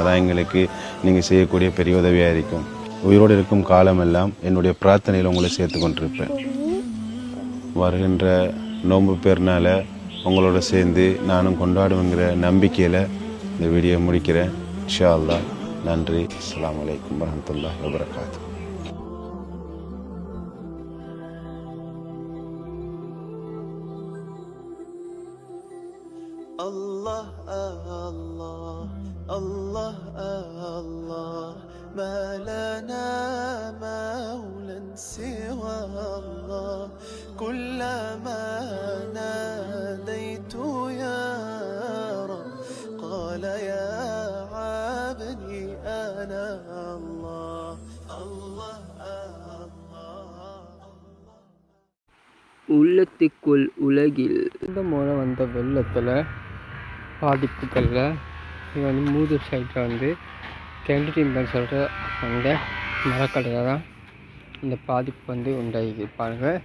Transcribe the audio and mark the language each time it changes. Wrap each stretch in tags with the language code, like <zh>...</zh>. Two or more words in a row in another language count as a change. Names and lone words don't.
<ta>அதான் எங்களுக்கு நீங்கள் செய்யக்கூடிய பெரிய உதவியாக இருக்கும். உயிரோடு இருக்கும் காலமெல்லாம் என்னுடைய பிரார்த்தனையில் உங்களை சேர்த்து கொண்டிருப்பேன். வருகின்ற நோன்பு பெருநாளை உங்களோட சேர்ந்து நானும் கொண்டாடுவேங்கிற நம்பிக்கையில் இந்த வீடியோ முடிக்கிறேன்.</ta> <ar>إن شاء الله. நன்றி. السلام عليكم ورحمة الله وبركاته. Allah Allah Allah Allah ما لنا مولى سوى الله كلما ناديت يا رب قال يا عبدي أنا الله الله الله.</ar> <ta>உள்ளத்துக்குள் உலகில் இந்த முறை வந்த வெள்ளத்தில் பாதிப்புகளில் இது மூதூர் சைட்டில் கேண்டிடீன் சொல்கிற அந்த மரக்கடையில் தான் இந்த பாதிப்பு உண்டாகி பாருங்கள்.</ta>